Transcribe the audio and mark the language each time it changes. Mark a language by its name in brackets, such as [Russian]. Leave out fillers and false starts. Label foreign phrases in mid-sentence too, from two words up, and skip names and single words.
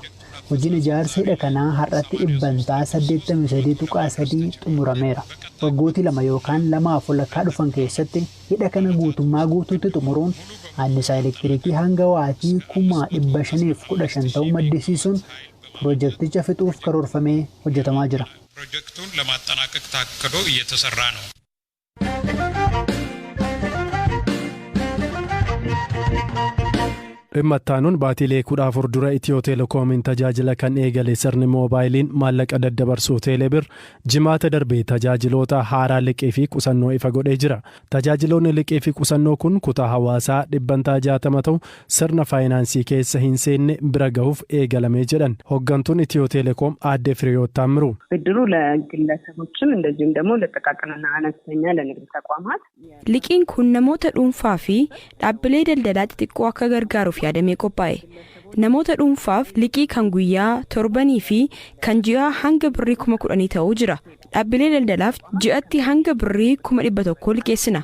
[Oromo] Hojiin ijaarsa hidha kanaa har'atti 83.3 xumurameera. Waggooti 2 yookaan 2 walakkaa dhufan keessatti hidha kana guutummaa guutuutti xumuruun annisaa elektirikii hanga waatii 515 ta'uu maddisiisuun piroojeekticha fixuuf karoorfamee hojjetamaa jira. [Amharic] Piroojeektuun ለማጠናቀቅ ታቅዶ እየተሰራ ነው. [Oromo] Dhimma ittaanuun baatiilee 14 dura Itiyoo Teelekoomiin tajaajila kan eegale sirni moobaayiliin maallaqa daddabarsuu Teelebir jimaata darbee tajaajiloota haaraa liqii fi qusannoo ifa godhee jira. Tajaajiloonni liqii fi qusannoo kun kutaa hawaasaa 60 ta'u sirna faayinaansii keessa hin seenne bira gahuuf eegalamee jedhan hooggantuun Itiyoo Teelekoom aadde Firiyoot Taammiruu. [Amharic] ብድሩ ለግለሰቦችም እንደዚሁም ደግሞ ለጥቃቅንና አነስተኛ ለንግድ ተቋማት [Oromo] liqiin kun namoota dhuunfaa fi dhaabbilee daldalaa xixiqqoo akka gargaaruuf yaadamee qophaa'e. Namoota dhuunfaaf liqii kan guyyaa torbanii fi kan ji'aa hanga birrii 10,000 ta'uu jira. Dhaabbilee daldalaaf ji'atti hanga birrii 100,000 liqeessina.